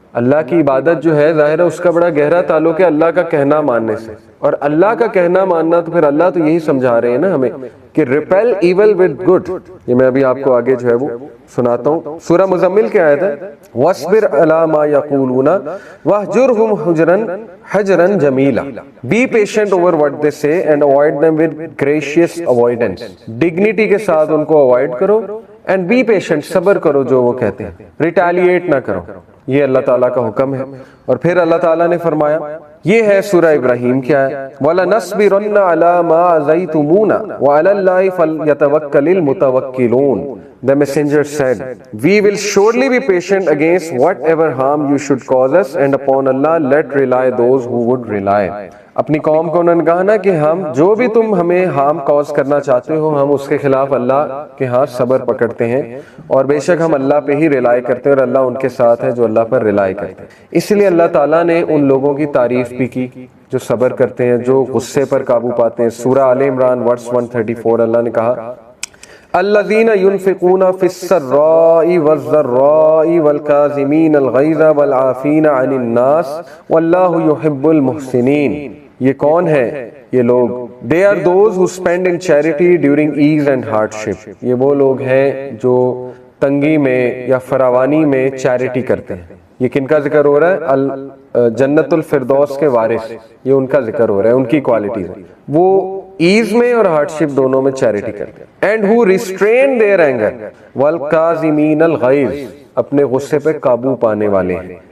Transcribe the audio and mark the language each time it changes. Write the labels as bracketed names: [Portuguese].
[Urdu] اللہ کی عبادت جو ہے ظاہر ہے اس کا بڑا گہرا تعلق ہے اللہ کا کہنا ماننے سے، اور اللہ کا کہنا ماننا تو پھر اللہ تو یہی سمجھا رہے ہیں نا ہمیں کہ [English] Repel evil with good. [Urdu] یہ میں ابھی آپ کو آگے جو ہے وہ سناتا ہوں. سورہ مزمل کی آیت ہے [Arabic] وَاصْبِرْ عَلَىٰ مَا يَقُولُونَ وَاهْجُرْهُمْ حَجْرًا جَمِيلًا. [English] Be patient over what they say and avoid them with gracious avoidance. [Urdu] Dignity کے ساتھ ان کو اوائڈ کرو [English] and be patient, [Urdu] صبر کرو جو وہ کہتے ہیں, ریٹیلیٹ نہ کرو. یہ اللہ تعالیٰ کا حکم ہے. اور پھر اللہ تعالیٰ نے فرمایا, یہ ہے سورہ ابراہیم کیا ہے, [Arabic] وَلَنَصْبِرَنَّ عَلَىٰ مَا عَزَيْتُمُونَ وَعَلَى اللَّهِ فَلْيَتَوَكَّلِ الْمُتَوَكِّلُونَ. [English] The messenger said, we will surely be patient against whatever harm you should cause us, and upon Allah let rely those who would rely. [Urdu] اپنی قوم کو انہوں نے کہا نا کہ ہم جو بھی تم ہمیں ہارم کاز کرنا چاہتے ہو ہم اس کے خلاف اللہ کے ہاں صبر پکڑتے ہیں, اور بے شک ہم اللہ پہ ہی ریلائی کرتے ہیں, اور اللہ ان کے ساتھ ہے جو اللہ پر ریلائی کرتے ہیں. اس لیے اللہ تعالیٰ نے ان لوگوں کی تعریف بھی کی جو صبر کرتے ہیں, جو غصے پر قابو پاتے ہیں. سورہ آل عمران ورس 134 اللہ نے کہا [Arabic] الذین ينفقون فی السراء والضراء والکاظمین الغیظ والعافین عن الناس واللہ یحب المحسنین. [Urdu] یہ کون ہے یہ لوگ؟ [English] They are those who spend in charity during ease and hardship. [Urdu] یہ وہ لوگ ہیں جو تنگی میں یا فراوانی میں چیریٹی کرتے ہیں. یہ کن کا ذکر ہو رہا ہے؟ جنت الفردوس کے وارث, یہ ان کا ذکر ہو رہا ہے, ان کی کوالٹیز ہیں. وہ ایز میں اور ہارڈشپ دونوں میں چیریٹی کرتے ہیں. And [English] who restrain their anger [Arabic] والکاظمین الغیظ, [Urdu] اپنے غصے پہ قابو پانے والے ہیں.